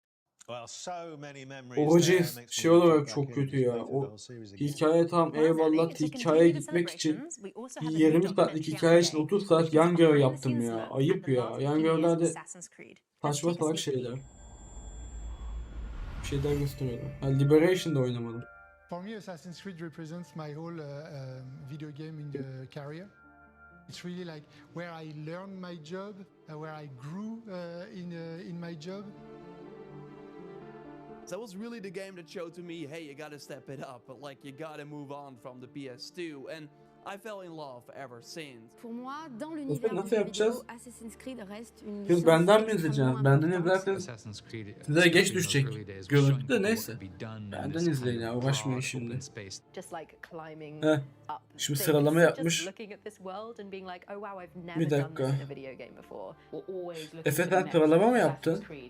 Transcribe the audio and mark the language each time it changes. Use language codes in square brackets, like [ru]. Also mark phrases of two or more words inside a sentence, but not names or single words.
[tr] Origins şey olarak çok kötü ya. O hikaye tam eyvallah, hikayeye gitmek için 20 saatlik hikaye için 30 saat yan görev yaptım ya. Ayıp ya. Yan görevlerde saçma salak şeyler. Bir şeyler gösteriyorlar. Liberation'da oynamadım. [en] For me, Assassin's Creed represents my whole video game in the career. It's really like where I learned my job, where I grew in my job. That was really the game that showed to me, hey, you gotta step it up, but like you gotta move on from the PS2, and I fell in love ever since. [fr] Pour moi, dans l'univers du jeu vidéo, Assassin's Creed reste une [tr] Siz benden mi izleyeceksiniz? Benden izlerseniz size geç düşecek. Görüntü de neyse. Benden izleyin ya, uğraşmayın şimdi. Heh. Şimdi sıralama yapmış. Bir dakika. Efe sen sıralama mı yaptın?